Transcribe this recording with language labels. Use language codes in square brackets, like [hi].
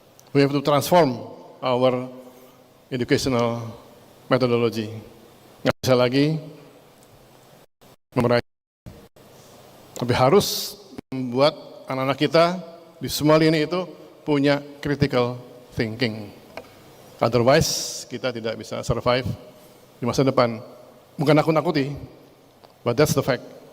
[en] We have to transform our educational methodology. [id] Nggak bisa lagi memeraih, tapi harus membuat anak-anak kita di semua lini itu punya critical thinking. Otherwise, kita tidak bisa survive di masa depan. Bukan nakut-nakuti, [en] but that's the fact.